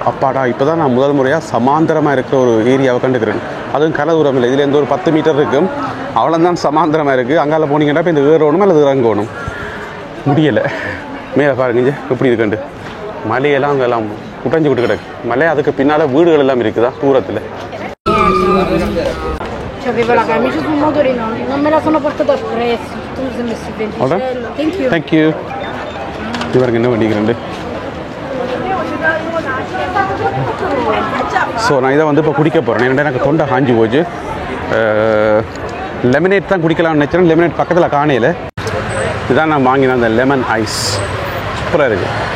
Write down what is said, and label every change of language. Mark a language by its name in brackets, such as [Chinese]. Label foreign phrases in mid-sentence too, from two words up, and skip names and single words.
[Tamil] அப்பாடா, இப்போ தான் நான் முதல் முறையாக சமாந்தரமாக இருக்கிற ஒரு ஏரியாவை கண்டுக்கிறேன். அதுவும் கரை தூரம் இல்லை. இதுலேருந்து ஒரு 10 மீட்டர் இருக்கும். அவ்வளோதான் சமாந்தரமாக இருக்குது. அங்கால போனீங்கன்னா இப்போ இந்த ஏறணும் அல்லது இறங்கணும் முடியலை. மேலே பாருங்க எப்படி இருக்குண்டு. மலையெல்லாம் அங்கெல்லாம் குட்டஞ்சு விட்டு கிடக்கு. மலை அதுக்கு பின்னால் வீடுகள் எல்லாம் இருக்குதா தூரத்தில். [Italian] Avevo la camicia sul motorino, non me la sono portata appresso, tu sei messo il venticello. [English] Thank you. Thank you. [Tamil] இது பாருங்க என்ன பண்ணிக்கிறேன். ஸோ நான் இதை வந்து இப்போ குடிக்க போகிறேன். ஏன்னா எனக்கு தொண்டை காஞ்சி போச்சு. லெமனேட் தான் குடிக்கலாம்னு நினச்சேன். லெமனேட் பக்கத்தில் காணையில் இதுதான் நான் வாங்கினேன். அந்த [English] lemon ice [Tamil] சூப்பராக இருக்குது.